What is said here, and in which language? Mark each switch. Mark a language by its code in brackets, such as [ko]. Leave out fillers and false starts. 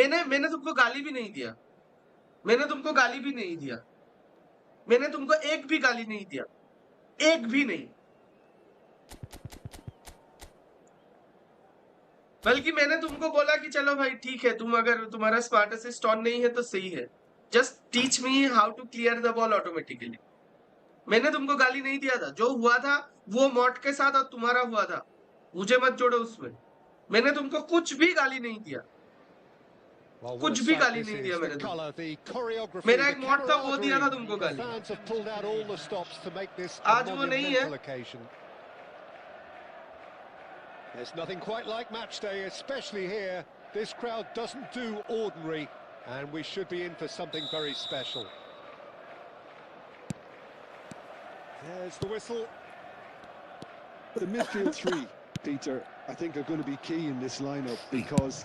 [hi] मैंने तुमको गाली भी नहीं दिया मैंने तुमको गाली भी नहीं दिया मैंने तुमको एक भी गाली नहीं दिया एक भी नहीं बल्कि मैंने तुमको बोला कि चलो भाई ठीक है तुम अगर तुम्हारा स्मार्ट असिस्ट ऑन नहीं है तो सही है [en] Just teach me how to clear the ball automatically. [hi] मैंने तुमको गाली नहीं दिया था, जो हुआ था वो मॉट के साथ और तुम्हारा हुआ था, मुझे मत जोड़ो उसमें। मैंने तुमको कुछ भी गाली नहीं दिया, कुछ भी गाली नहीं दिया मैंने तुमको। मेरा एक मॉट था वो दिया था तुमको गाली, आज वो नहीं है। [en] There's nothing quite like match day, especially here. This crowd doesn't do ordinary, and we should be in for something very special. There's the whistle. The midfield three, Peter, I think are going to be key in this lineup because...